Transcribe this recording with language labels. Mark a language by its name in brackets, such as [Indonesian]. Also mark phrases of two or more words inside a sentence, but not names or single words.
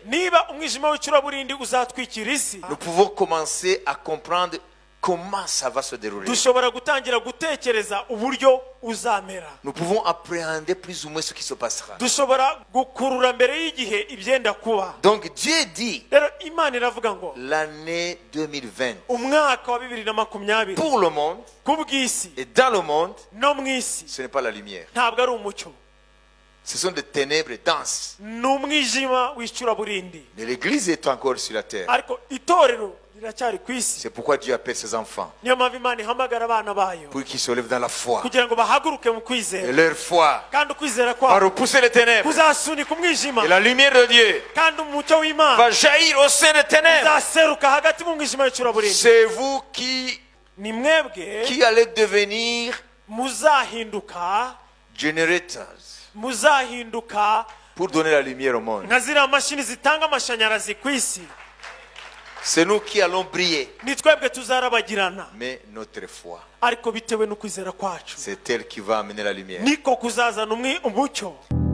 [Kinyarwanda] niba umwijima w'icuraburindi uzatwikira isi, [French] nous pouvons commencer à comprendre comment ça va se dérouler. [Kinyarwanda] dushobora gutangira gutekereza uburyo uzamera. [French] Nous pouvons appréhender plus ou moins ce qui se passera. [Kinyarwanda] Dushobora gukurura mbere y'igihe ibyenda kuba. [French] Donc Dieu dit, [Kinyarwanda] Rero Imana iravuga ngo [French] l'année 2020, [Kinyarwanda] umwaka wa 2020 [French] pour le monde [Kinyarwanda] ku bw'isi [French] et dans le monde, [Kinyarwanda] no mu isi [French] ce n'est pas la lumière. [Kinyarwanda] ntabwo ari umucyo, [French] Ce sont des ténèbres denses. [Kinyarwanda] ni umwijima w'icuraburindi. [French] Mais l'Église est encore sur la terre. [Kinyarwanda] Ariko itorero riracyari ku isi. [French] C'est pourquoi Dieu appelle ses enfants, [Kinyarwanda] niyo mpamvu Imana ihamagara abana bayo [French] pour qu'ils se lèvent dans la foi. [Kinyarwanda] kugira ngo bahaguruke mu [French] Et [Kinyarwanda] kwizera, [French] leur foi [Kinyarwanda] kandi ukwizera [French] va [Kinyarwanda] kwabo [French] repousser les ténèbres. [Kinyarwanda] kuzasunika umwijima, [French] Et la lumière de Dieu [Kinyarwanda] kandi umucyo w'Imana [French] va jaillir au sein des ténèbres. [Kinyarwanda] uzaseruka hagati mu mwijima w'icuraburindi. [French] C'est vous qui [Kinyarwanda] ni mwebwe [French] allez devenir [Kinyarwanda] muzahinduka [French] generators pour donner la lumière au monde. [Kinyarwanda] nka ziriya mashini zitanga amashanyarazi ku isi. [French] C'est nous qui allons briller. [Kinyarwanda] ni twebwe tuzarabagirana, [French] Mais notre foi, [Kinyarwanda] ariko bitewe n'ukwizera kwacu [French] c'est elle qui va amener la lumière. [Kinyarwanda] niko kuzazana umucyo.